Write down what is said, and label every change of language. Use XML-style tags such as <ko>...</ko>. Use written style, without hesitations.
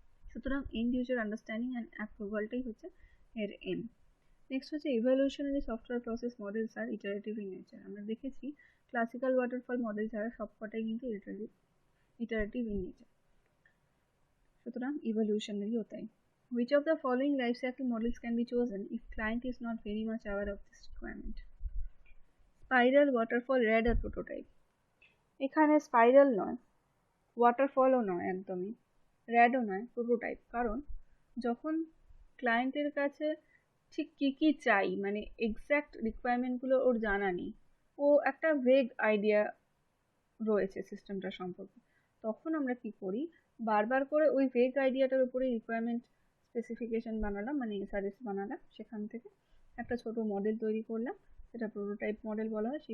<en>সুতরাং end user understanding and অ্যাপ্রুভালটাই</en> <bn>হচ্ছে এর</bn> <en>Aim. Next হচ্ছে evolutionary software process models are iterative in nature.</en> <bn>আমরা দেখেছি ক্লাসিক্যাল ওয়াটারফল মডেল ছাড়া সবকটাই কিন্তু</bn> <en>iterative in nature,</en> <bn>সুতরাং ইভ্যালুয়েশনারিও তাই।</bn> <en>Which of the following life cycle models can be chosen if client is not very much aware of this requirement?</en> <bn>Spiral, waterfall, র্যাড আর prototype. এখানে spiral নয়, ওয়াটারফলও নয়, একদমই র্যাডও নয়, প্রোটোটাইপ। কারণ যখন ক্লায়েন্টের কাছে ঠিক কী কী চাই, মানে এক্স্যাক্ট রিকোয়ারমেন্টগুলো ওর জানা নেই, ও একটা ভেগ আইডিয়া রয়েছে সিস্টেমটা সম্পর্কে, তখন আমরা কি করি, বারবার করে ওই ভেগ আইডিয়াটার উপরে রিকোয়ারমেন্ট স্পেসিফিকেশন বানালাম, মানে এসআরএস বানালাম, সেখান থেকে একটা ছোট মডেল তৈরি করলাম, সেটা প্রোটোটাইপ মডেল বলা হয়।</bn>